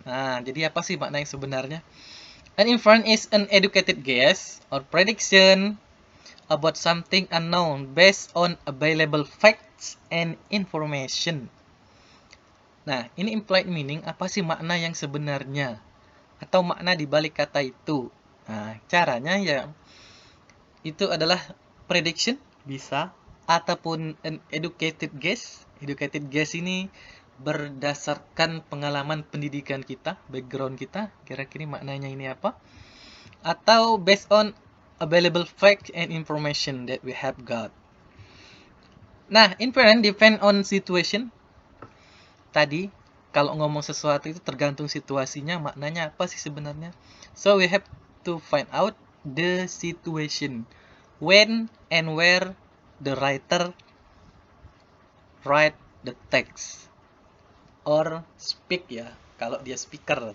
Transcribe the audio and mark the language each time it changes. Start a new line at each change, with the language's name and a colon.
Indonesian: Nah, jadi apa sih makna yang sebenarnya?
English: An inference is an educated guess or prediction about something unknown based on available facts and information.
Indonesian: Nah, ini implied meaning, apa sih makna yang sebenarnya? Atau makna di balik kata itu? Nah, caranya ya itu adalah prediction, bisa, ataupun
English: an educated guess.
Indonesian: Educated guess ini berdasarkan pengalaman pendidikan kita, background kita, kira-kira maknanya ini apa?
English: Atau based on available fact and information that we have got. Nah, inference depend on situation.
Indonesian: Tadi, kalau ngomong sesuatu itu tergantung situasinya, maknanya apa sih sebenarnya?
English: So, we have to find out the situation. When and where the writer write the text. Or speak
Indonesian: ya, kalau dia
English: speaker.